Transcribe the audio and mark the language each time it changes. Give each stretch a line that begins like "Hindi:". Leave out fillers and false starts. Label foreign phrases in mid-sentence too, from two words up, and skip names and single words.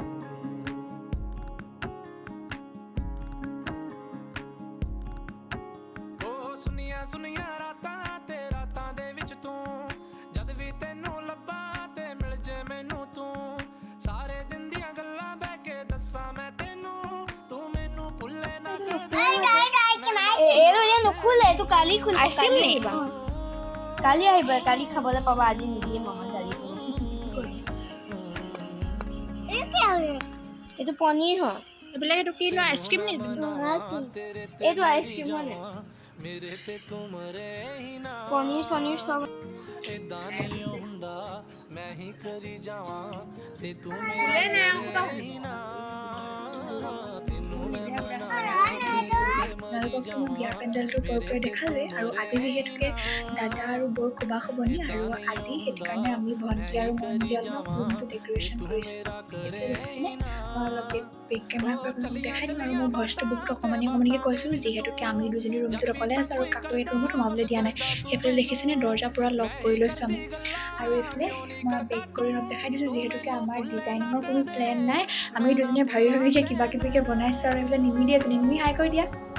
Punjabi: ਸੁਨੀਆਂ ਸੁਨੀਆਂ ਰਾਤਾਂ ਤੇ ਰਾਤਾਂ ਦੇ ਵਿੱਚ ਤੂੰ ਜਦ ਵੀ ਤੈਨੂੰ ਲੱਭਾਂ ਤੇ ਮਿਲ ਜੇ ਮੈਨੂੰ ਤੂੰ ਸਾਰੇ ਦਿਨ ਦੀਆਂ ਗੱਲਾਂ ਬਹਿ ਕੇ ਦੱਸਾਂ ਮੈਂ ਤੈਨੂੰ ਤੂੰ ਮੈਨੂੰ ਭੁੱਲੇ ਨਾ
Assamese: এইটো এতিয়া নুখোলে এইটো কালি খুলিব আইচক্ৰীম নিবা কালি আহিব কালি খাবলৈ পাবা আজি নিদিয়ে মামা দালি এইটো পনীৰ হয় এইবিলাক এইটো কি নো আইচক্ৰীম নি এইটো আইচক্ৰীম হয় নে পনীৰ চনীৰ চব
Punjabi: ਇਦਾਂ ਨਹੀਂ ਹੁੰਦਾ ਮੈਂ ਹੀ ਕਰੀ ਜਾਵਾਂ ਤੇ ਤੂੰ ਮੇਰੇ ਤੈਨੂੰ ਮੈਂ
Assamese: বিয়াৰ পেণ্ডেলটো বৰকৈ দেখালে আৰু আজি যিহেতুকে দাদা আৰু বৰ খোবা খবনি আৰু আজি সেইটো কাৰণে আমি ভণ্টি আৰু মন্দি অলপ ৰুমটো ডেকৰেশ্যন কৰিছোঁ দেখিছেনে মই অলপ
English: back camera
Assamese: পৰা দেখাই দিম আৰু মই ভইচটো বুকটো অকণমানিকৈ কৈছোঁ যিহেতুকে আমি দুজনী ৰুমটোত অকলে আছোঁ আৰু কাকো এইটো ৰুমত সোমাবলৈ দিয়া নাই সেইফালে দেখিছেনে দৰ্জা পূৰা লক কৰি লৈছোঁ আমি আৰু এইফালে মই বেক কৰি অলপ দেখাই দিছোঁ যিহেতুকে আমাৰ ডিজাইনিঙৰ কোনো প্লেন নাই আমি দুজনীয়ে ভাবিকৈ কিবা কিবিকৈ বনাইছোঁ আৰু এইফালে নিমি দি আছোঁ নিমি হাই কৰি দিয়া